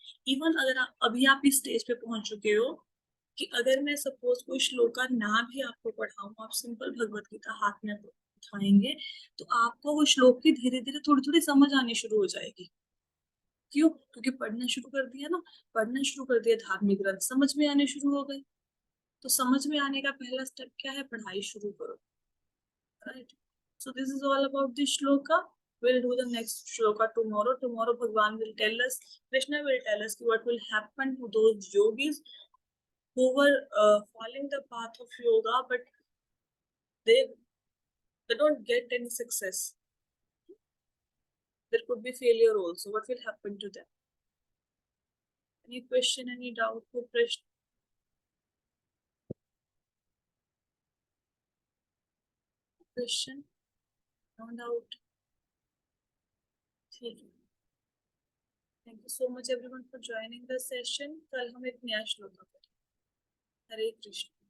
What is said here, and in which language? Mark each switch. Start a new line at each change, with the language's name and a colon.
Hindi: Even अगर आप अभी आप इस स्टेज पे पहुंच चुके हो कि अगर मैं सपोज कोई श्लोका ना भी आपको पढ़ाऊं, आप सिंपल भगवत गीता हाथ में उठाएंगे, तो आपको वो श्लोक की धीरे धीरे थोड़ी थोड़ी समझ आनी शुरू हो जाएगी। क्यों? क्योंकि पढ़ना शुरू कर दिया ना, पढ़ना शुरू कर दिया, धार्मिक ग्रंथ समझ में आने शुरू हो गए। तो समझ में आने का पहला स्टेप क्या है? पढ़ाई शुरू करो, right.
English: So this is all about this shloka. We'll do the next shloka tomorrow. Tomorrow Bhagwan will tell us, Krishna will tell us what will happen to those yogis who were following the path of yoga, but they they don't get any success. There could be failure also. What will happen to them? Any question, any doubt?
Hindi: कोई प्रश्न?
English: Question? No doubt.
Hindi: ठीक है।
English: Thank you so much everyone for joining the session.
Hindi: कल हम एक नया श्लोक करेंगे। हरे कृष्ण।